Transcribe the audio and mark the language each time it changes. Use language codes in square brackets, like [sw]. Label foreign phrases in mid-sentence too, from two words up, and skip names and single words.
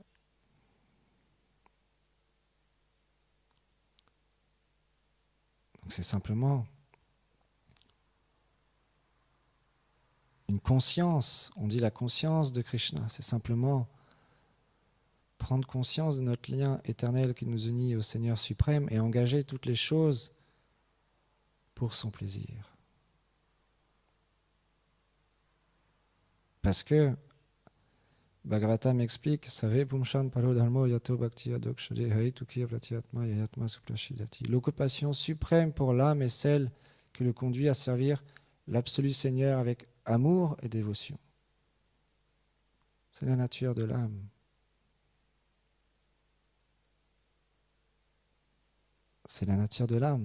[fr] Donc c'est simplement une conscience, on dit la conscience de Krishna, c'est simplement prendre conscience de notre lien éternel qui nous unit au Seigneur suprême et engager toutes les choses pour son plaisir. Parce que Bhagavatam explique, [sa] savez pumshan paro dharmo yato bhakti adokshade haitukiya pratyatma yayatma suplashidati. [fr] L'occupation suprême pour l'âme est celle qui le conduit à servir l'absolu Seigneur avec amour et dévotion. C'est la nature de l'âme. C'est la nature de l'âme.